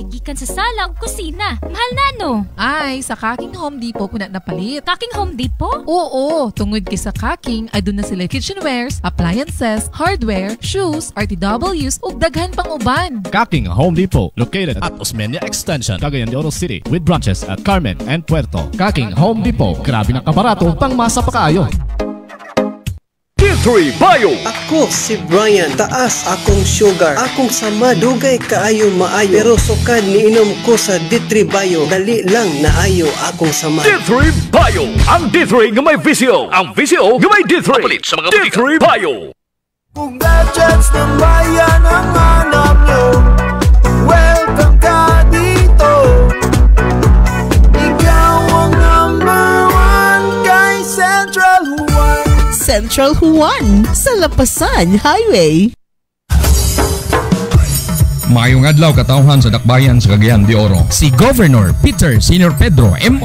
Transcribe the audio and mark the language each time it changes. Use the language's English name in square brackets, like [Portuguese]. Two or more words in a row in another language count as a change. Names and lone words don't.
[Cebuano] Gikan sa sala o kusina. Mahal na, no? Ay, sa Kaking Home Depot ko na napalit. Kaking Home Depot? Oo, tungod kay sa Kaking ay doon na sila [English] kitchenwares, appliances, hardware, shoes, RTWs, [Cebuano] ug daghan pang uban. [English] Kaking Home Depot, located at Osmeña Extension, Cagayan de Oro City, with branches at Carmen and Puerto. [Cebuano] Kaking Home Depot, grabe na kabarato, pang masa pa kaayo. D3 Bio. Ako si Brian, taas akong sugar, akong sama dugay kaayo maayo, pero sukad niinom ko sa D3 Bio, dali lang naayo akong sama. D3 Bio, ang D3 nga may visyo, ang visyo nga may D3. Mapalit sa mga D3 Bio. [Filipino] Kung gadgets ng bayan ang hanap nyo, welcome ka dito. Ikaw ang #1 kay Central Huan. Central Juan sa Lapasan Highway. [Cebuano] Maayong adlaw katawhan sa dakbayan sa Cagayan de Oro. Si Governor Peter Senior Pedro M.